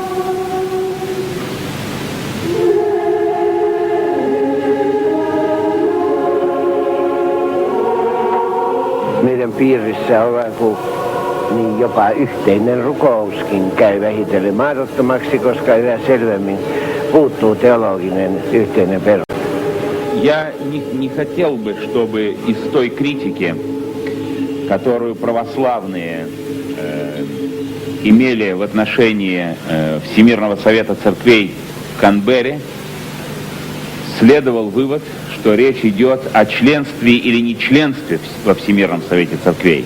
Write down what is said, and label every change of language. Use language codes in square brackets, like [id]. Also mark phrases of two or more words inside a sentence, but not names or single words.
[fi] Meidän piirissä on niin jopa yhteinen rukouskin käy vähitellen mahdottomaksi, koska yhä selvemmin puuttuu teologinen yhteinen perusta. [ru] Я не хотел бы, чтобы из той критики, которую православные имели в отношении Всемирного Совета Церквей в Канберре, следовал вывод, что речь идет о членстве или нечленстве во Всемирном Совете Церквей.